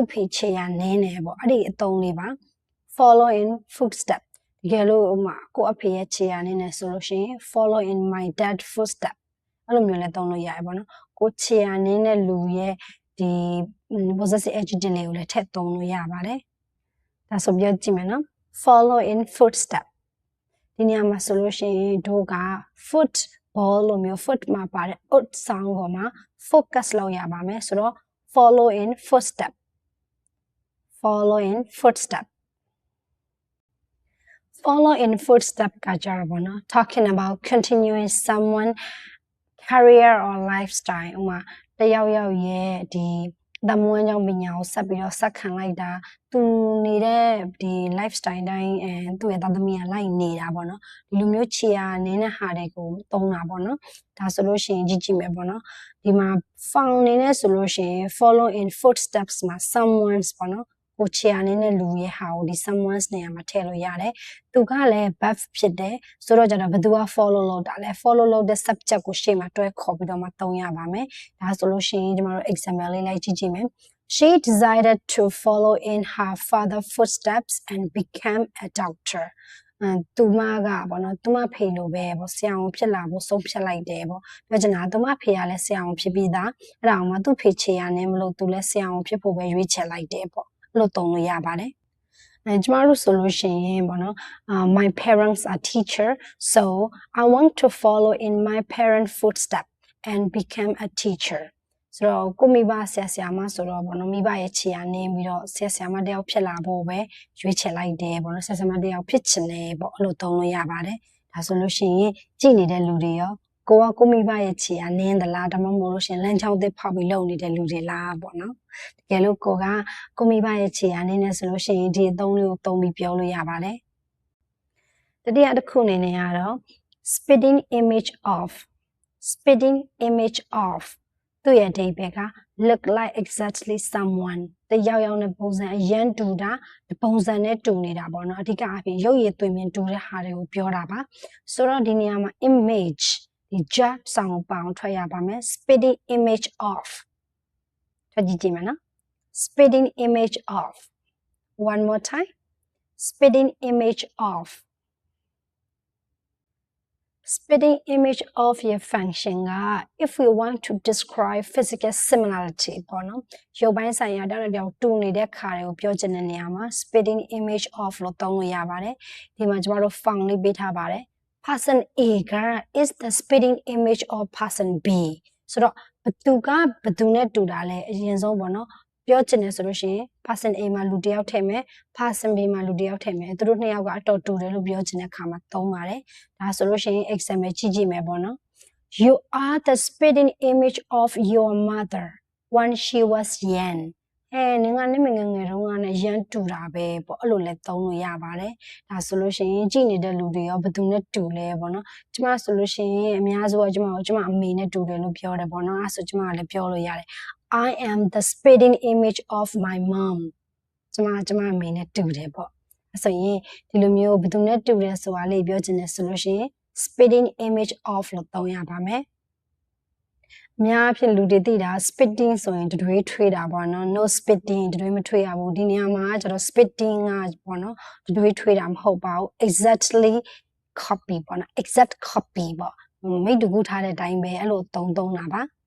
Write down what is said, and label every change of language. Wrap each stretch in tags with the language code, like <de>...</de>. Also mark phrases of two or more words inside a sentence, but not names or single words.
<my>ဖေခြေရနင်းတယ်ပေါ့အဲ့ဒီအသုံးလေးပါ</my> <en>follow in footstep</en> <my>တကယ်လို့ဥပမာကိုအဖေရဲ့ခြေရနင်း တယ်ဆိုလို့ရှိရင်</my> <en>follow in my dad footstep</en> <my>အဲ့လိုမျိုးလည်းသုံးလို့ရတယ်ပေါ့နော်ကိုခြေရနင်းတဲ့လူရဲ့ဒီ</my> <en>possessive adjective</en> <my>လေးကိုလည်းထည့်သုံးလို့ရပါတယ်ဒါဆိုပြောကြည့်မယ်နော်</my> <en>follow in footstep</en> <my>ဒီနေရာမှာဆိုလို့ရှိရင်တို့က</my> <en>foot ball</en> <my>လို့မျိုး foot မှာပါတဲ့</my> <en>out sound</en> <my>ကိုမှာ focus လုပ်ရပါမယ်ဆိုတော့</my> <en>follow in footstep follow in footstep follow in footstep</en> <my>ကကြတော့ပေါ့နော်</my> <en>talking about continuing someone career or lifestyle</en> <my>ဥပမာတယောက်ရဲ့ဒီသမွေးကြောင့်ပညာကိုဆက်ပြီးတော့ဆက်ခံလိုက်တာသူနေတဲ့ဒီ lifestyle တိုင်းသူ့ရဲ့သားသမီးကလိုက်နေတာပေါ့နော်ဒီလိုမျိုးခြေရာနေတဲ့ဟာတွေကိုသုံးတာပေါ့နော်ဒါဆိုလို့ရှိရင်ကြည့်မယ်ပေါ့နော် ဒီမှာ found နေနဲ့ဆိုလို့ရှိရင်</my> <en>follow in footsteps</en> <my>မှာ someone's ပေါ့နော်ကိုခြေရာနေတဲ့လူရဲ့ဟာကိုဒီ someone's နေရာမှာထည့်လို့ရတယ်သူကလည်း verb ဖြစ်တယ်ဆိုတော့ကျတော့ဘယ်သူက follow လုပ်တာလဲ follow လုပ်တဲ့ subject ကိုရှေ့မှာတွဲခေါ်ပြီးတော့မှသုံးရပါမယ်ဒါဆိုလို့ရှိရင်ကျွန်တော်တို့ example လေးလိုက်ကြည့်မယ်</my> <en>She decided to follow in her father's footsteps and became a doctor.</en> <my>သူမကပေါ့နော်သူမဖေလိုပဲပေါ့ဆရာဝန်ဖြစ်လာဖို့ဆုံးဖြတ်လိုက်တယ်ပေါ့ပြောချင်တာသူမဖေကလည်းဆရာဝန်ဖြစ်ပြီးသားအဲ့ဒါအောင်မှသူ့ဖေချေရနေမလို့သူလည်းဆရာဝန်ဖြစ်ဖို့ပဲရွေးချယ်လိုက်တယ်ပေါ့အဲ့လိုသုံးလို့ရပါတယ်ကျမတို့ဆိုလို့ရှိ ရင်ပေါ့နော်</my> <en>my parents are teacher so I want to follow in my parents footstep and become a teacher</en> <my>ဆိုတော့ကိုမိဘဆရာမဆိုတော့ဘောနော်မိဘ ရဲ့ခြေရာနေပြီးတော့ဆရာမတယောက်ဖြစ်လာဖို့ပဲရွေးချယ်လိုက်တယ်ဘောနော်ဆရာမတယောက်ဖြစ်ချင်တယ်ပေါ့အဲ့လိုသုံးလို့ရပါတယ်ဒါဆိုလို့ရှိရင်ကြည်နေတဲ့လူတွေရောကိုမိဘရဲ့ခြေရာနင်းသလားဒါမှမဟုတ်လို့ရှိရင်လမ်းကြောင်းသစ်ဖောက်ပြီးလုံနေတဲ့လူတွေလားပေါ့နော်တကယ်လို့ကိုမိဘရဲ့ခြေရာနင်းနေဆိုလို့ရှိရင်ဒီအသုံးလေးကိုသုံးပြီးပြောလို့ရပါတယ်တတိယတစ်ခုအနေနဲ့ကတော့</my> <en>spitting image</en> <my>of သူ့ရဲ့အဓိပ္ပာယ်က</my> <en>look like exactly someone</en> <my>တယောက်နဲ့ပုံစံအရန်တူတာပုံစံနဲ့တူနေတာပေါ့နော်အဓိကအပြင်ရုပ်ရည်သွင်မြင်တူတဲ့ဟာတွေကိုပြောတာပါဆိုတော့ဒီနေရာမှာ image ဒီ job ဆောင်ပေါင်းထွက်ရပါမယ်</my> <en>spitting image of spitting image of one more time spitting image of spitting image of your function if we want to describe physical similarity</en> <my>ပေါ့နော်ရုပ်ပိုင်းဆိုင်ရာတောက်တောက်တူနေတဲ့ခါတွေကိုပြောချင်တဲ့နေရာမှာ</my> <en>spitting image of</en> <my>လို့သုံးလို့ရပါတယ်ဒီမှာကျမတို့ found လေးပေးထားပါတယ်</my> <en>person A</en> <my>က</my> <en>is the spitting image of person B</en> <my>ဆိုတော့ဘသူကဘ သူနဲ့တူတာလဲအရင်ဆုံးပေါ့နော်ပြောချင်တယ်ဆိုလို့ရှိရင်</my> <en>person A</en> <my>မှာလူတစ်ယောက်ထည့်မယ်</my> <en>person B</en> <my>မှာလူတစ်ယောက်ထည့်မယ်သူတို့နှစ်ယောက်ကအတော်တူတယ်လို့ပြောချင်တဲ့အခါမှာသုံးပါတယ်ဒါဆိုလို့ရှိရင် example ကြည့်မယ်ပေါ့နော်</my> <en>You are the spitting image of your mother when she was young</en> <my>နင်ကနဲ့ငယ်တုန်းကနဲ့ရမ်းတူတာပဲပေါ့အဲ့လိုလဲသုံးလို့ရပါတယ်ဒါဆိုလို့ရှိရင်ကြည့်နေတဲ့လူတွေရောဘယ်သူနဲ့ တူလဲပေါ့နော်ကျမဆိုလို့ရှိရင်အများစုကကျမအမေနဲ့တူတယ်လို့ပြောတယ်ပေါ့နော်အဲ့ဆိုကျမကလည်းပြောလို့ရတယ် I</my> <en>am the spitting image of my mom</en> <my>ကျမအမေနဲ့တူတယ်ပေါ့အဲ့ဆိုရင်ဒီလိုမျိုးဘယ်သူနဲ့တူတယ်ဆိုတာလေးပြောချင်တယ်ဆိုလို့ရှိရင်</my> <en>spitting image of</en> <my>လို့သုံးရပါမယ်အများအဖြစ်လူတွေသိတာ spitting ဆိုရင်တတွေးထွေးတာပေါ့နော်</my> <en>no spitting</en> <my>တတွေးမထွေးရဘူးဒီနေရာမှာကျတော့ spitting ကပေါ့နော်တတွေးထွေးတာမဟုတ်ပါဘူး</my> <en>exactly copy</en> <my>ပေါ့နော်</my> <en>exact copy</en> <my>ပေါ့မိတ်တူကူထားတဲ့အတိုင်းပဲအဲ့လိုသုံးတာပါ</my>